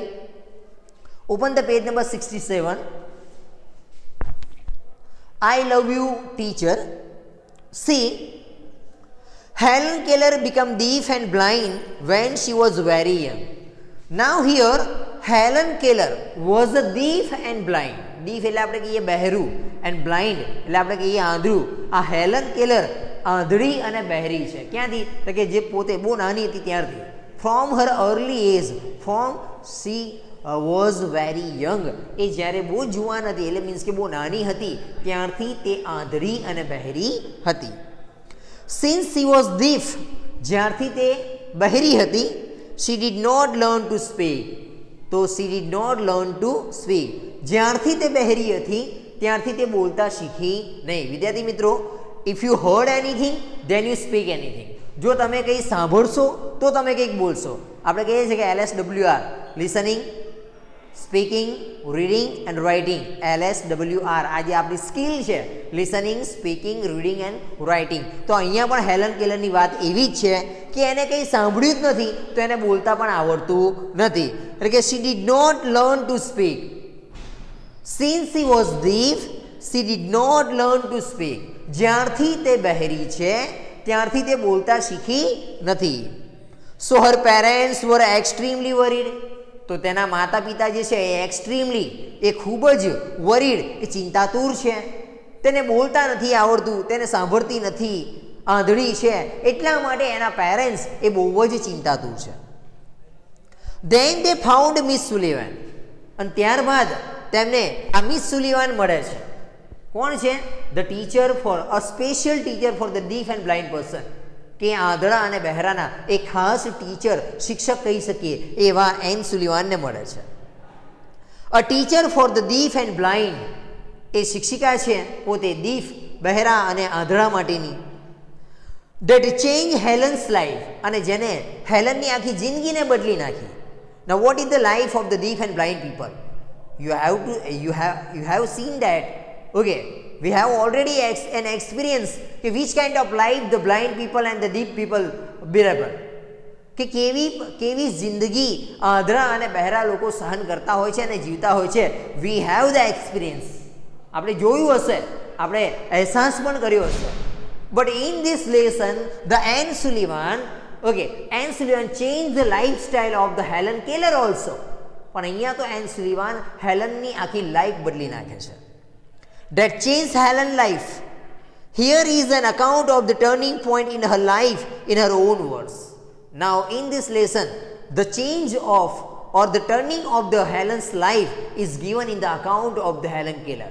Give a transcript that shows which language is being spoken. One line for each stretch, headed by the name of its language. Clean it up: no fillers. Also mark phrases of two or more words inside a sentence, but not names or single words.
English: Open the page number 67. I Love You Teacher. See, Helen Keller became deaf and blind when she was very young. Now here Helen Keller was a deaf and blind.
Gujarati: Deaf એટલે આપણે કહીએ બહેરું
English: and blind
Gujarati: એટલે આપણે કહીએ આંધળું. આ હેલન કેલર આંધળી અને બહેરી છે. ક્યાંથી? તો કે જે પોતે બહુ નાની હતી ત્યારથી.
English: From her early age, she was very young.
Gujarati: એ જ્યારે બહુ જુવાન હતી એટલે મીન્સ કે બહુ નાની હતી ત્યારથી તે આંધળી અને બહેરી હતી.
English: Since she was deaf,
Gujarati: જ્યારથી તે બહેરી હતી,
English: she did not learn to speak. તો she did not learn to speak.
Gujarati: જ્યારથી તે બહેરી હતી ત્યારથી તે બોલતા શીખી નહીં. વિદ્યાર્થી મિત્રો,
English: if you heard anything, then you speak anything.
Gujarati: જો તમે કંઈ સાંભળશો તો તમે કંઈક બોલશો. આપણે કહીએ છીએ કે LSWR,
English: listening, speaking, reading and writing.
Gujarati: LSWR આ જે આપણી સ્કિલ છે,
English: listening, speaking, reading and writing.
Gujarati: તો અહીંયા પણ હેલન કેલરની વાત એવી જ છે કે એને કંઈ સાંભળ્યું જ નથી તો એને બોલતા પણ આવડતું નથી. એટલે કે
English: she did not learn to speak. Since she was deaf, she did not learn to speak.
Gujarati: જ્યારથી તે બહેરી છે ત્યારથી તે બોલતા શીખી નથી.
English: So her parents were extremely worried.
Gujarati: તો તેના માતા પિતા જે છે એ એક્સ્ટ્રીમલી, એ ખૂબ જ વરીડ, એ ચિંતાતુર છે. તેને બોલતા નથી આવડતું, તેને સાંભળતી નથી, આંધળી છે, એટલા માટે એના પેરેન્ટ્સ એ બહુ જ ચિંતાતુર છે.
English: Then they found Miss Sullivan.
Gujarati: અને ત્યારબાદ તેમને આ મિસ સુલિવાન મળે છે. કોણ છે?
English: the teacher for a special teacher for the deaf and blind person.
Gujarati: કે આંધળા અને બહેરાના એક ખાસ ટીચર, શિક્ષક કહી શકીએ એવા એન સુલિવાનને મળે છે.
English: a teacher for the deaf and blind,
Gujarati: એ શિક્ષિકા છે પોતે દીફ, બહેરા અને આંધળા માટેની.
English: that change Helen's life,
Gujarati: અને જેને હેલનની આખી જિંદગીને બદલી નાખી.
English: now what is the life of the deaf and blind people? You have seen that. Okay, we have already an experience કે which kind of life the blind people and the deaf people bear.
Gujarati: કે કેવી જિંદગી આંધળા અને બહેરા લોકો સહન કરતા હોય છે અને જીવતા હોય છે.
English: We have the experience.
Gujarati: આપણે જોયું હશે, આપણે અહેસાસ પણ કર્યો હશે.
English: But in this lesson, the Anne Sullivan changed the lifestyle of the Helen Keller also.
Gujarati: પણ અહીંયા તો એન સુલિવાન હેલનની આખી લાઈફ બદલી નાખે છે.
English: That changed Helen's life. Here is an account of the turning point in her life in her own words. Now in this lesson, the change of or the turning of the Helen's life is given in the account of the Helen Keller.